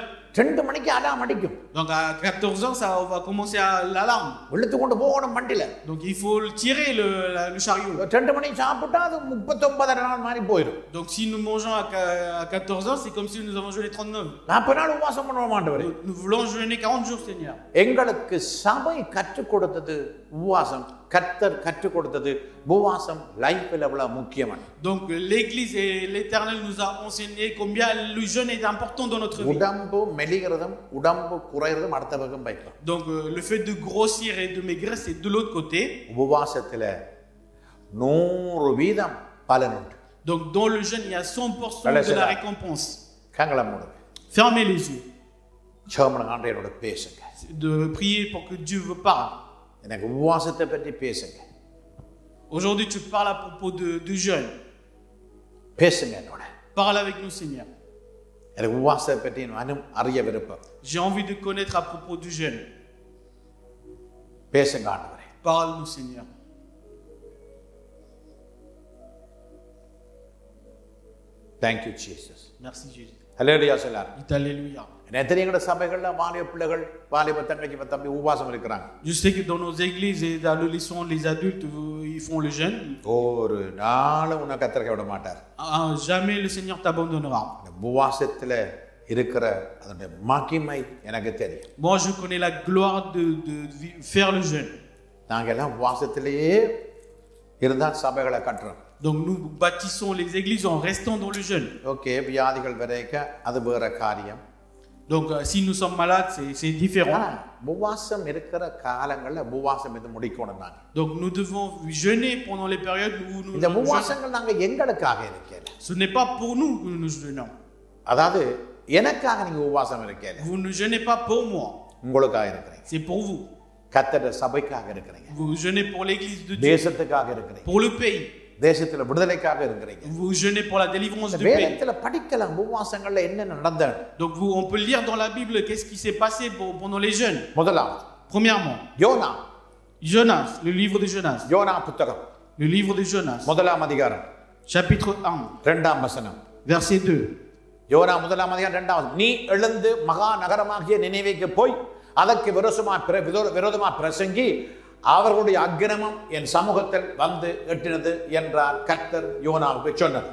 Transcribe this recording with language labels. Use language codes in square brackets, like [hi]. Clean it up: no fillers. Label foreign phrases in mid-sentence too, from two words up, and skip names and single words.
[ta] 2 மணிக்கு அலாரம் அடிக்கும். [fr] Donc à 14 heures ça va commencer l'alarme. [ta] இழுத்து கொண்டு போகணும் வண்டில. [fr] Donc il faut tirer le chariot. [ta] 2 மணிக்கு சாப்பிட்டா அது 39 நாள் மாதிரி போயிடும். [fr] Donc si nous mangeons à 14 heures, c'est comme si nous avons jeûné 39. [ta] 40 நாள் உபவாசம் பண்ண மாட்டோம். [fr] Nous voulons jeûner 40 jours, Seigneur. [ta] எங்களுக்கு சபை கற்றுக் கொடுத்தது உபவாசம், கர்த்தர் கற்றுக் கொடுத்தது உபவாசம் லைஃப்ல எவ்வளவு முக்கியமான. [fr] Donc l'église et l'Éternel nous a enseigné combien le jeûne est important dans notre vie. [ta] உடம்பு மெலிகிறதும் உடம்பு குறைகிறதும் அடுத்த பக்கம் பைக்கலாம். [fr] Donc le fait de grossir et de maigrir c'est de l'autre côté. [ta] உபவாசத்துல 100% பலன் உண்டு. [fr] Donc dans le jeûne il y a 100% de la récompense. [ta] கண்களை மூடுங்க. [fr] Fermez les yeux. [ta] ஜெபம் ஆண்டவரோட பேசுங்க. [fr] De prier pour que Dieu vous parle. [ta] எனக்கு உபவாசத்தை பற்றி பேசுங்க. [fr] Aujourd'hui tu parles à propos de jeûne. [ta] பேசுங்க என்னோட. [fr] Parle avec nous, Seigneur. [ta] எனக்கு உபவாசத்தை பற்றி நானும் அறிய விருப்பம். [fr] J'ai envie de connaître à propos du jeûne. [ta] பேசுங்க ஆண்டவரே. [fr] Parle-nous, Seigneur. [en] Thank you Jesus. [fr] Merci Jésus. [ta] ஹல்லேலூயா சொல்லார். [fr] Alléluia. [ta] எத்தனையோ சபைகள்ல வாலிப பிள்ளைகள் வாலிப தங்கச்சி தம்பி உபவாசம் இருக்கிறாங்க. [fr] Je sais que dans nos églises et dans l'adolescent, les adultes ils font le jeûne. [ta] ஒரு நாள் உன்னை கத்தரிக்க விட மாட்டார். [fr] Jamais le Seigneur t'abandonnera. [ta] உபவாசத்துல இருக்கிற அதனுடைய மகிமை எனக்கு தெரியும். [fr] Moi je connais la gloire de faire le jeûne. [ta] நாங்க எல்லாம் உபவாசத்திலேயே இருந்தா சபைகளை கட்டுறோம். [fr] Donc nous bâtissons les églises en restant dans le jeûne. [ta] ஓகே, வியாதிகள் வரைக்கும் அது வேற காரியம். [fr] Donc si nous sommes malades c'est différent. [ta] உபவாசம் இருக்கிற காலங்கள்ல உபவாசம் இது முடிக்கணும் நாங்க. [fr] Donc nous devons jeûner pendant les périodes où nous [ta] இந்த உபவாசங்கள் நாங்க எங்களுக்காக இருக்கேன். [fr] Ce n'est pas pour nous que nous jeûnons. [ta] அதாவது எனக்காக நீங்க உபவாசம் இருக்கேன். [fr] Vous ne jeûnez pas pour moi. [ta] உங்களுக்காக இருக்கீங்க. [fr] C'est pour vous. [ta] கர்த்தருடைய சபைக்காக இருக்கீங்க. [fr] Vous jeûnez pour l'église de Dieu. [ta] தேசத்துக்காக இருக்கீங்க. [fr] Pour le pays. [ta] தேசத்துல விடுதலைக்காக இருக்கிறீங்க. [fr] Vous jeûnez pour la délivrance du pays. [ta] வேதத்துல படிக்கலாம் உபவாசங்கள்ல என்ன நடந்தது. [fr] Donc on peut lire dans la Bible qu'est-ce qui s'est passé pendant les jeûnes. [ta] முதலாவது [fr] Premièrement, [ta] யோனா. [fr] Jonas, le livre de Jonas. [ta] யோனா புத்தகம் [fr] Le livre de Jonas. [ta] முதலாம் அதிகாரம் [fr] Chapitre 1, [ta] இரண்டாம் வசனம். [fr] verset 2. [ta] யோனா முதலாம் அதிகாரம் இரண்டாம் வசனம். நீ எழுந்து மகா நகரமாகிய நினிவேக்கு போய் அதற்கு விரோதமா பிரசங்கி அவர்களுடைய அக்கிரமம் என் சமூகத்தில் வந்து எட்டினது என்றார் கர்த்தர் யோனாவுக்கு சொன்னது.